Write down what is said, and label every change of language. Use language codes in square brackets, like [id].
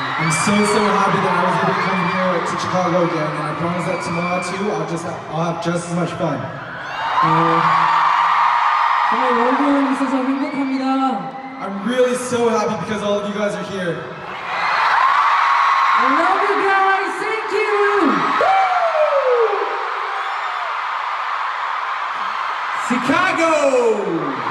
[en] I'm so happy that I was able to come here to Chicago again, and I promise that tomorrow too, I'll have just as much fun. [ko] 정말 여러분 있어서 행복합니다. [en] I'm really so happy because all of you guys are here. I love you guys. Thank you. Chicago!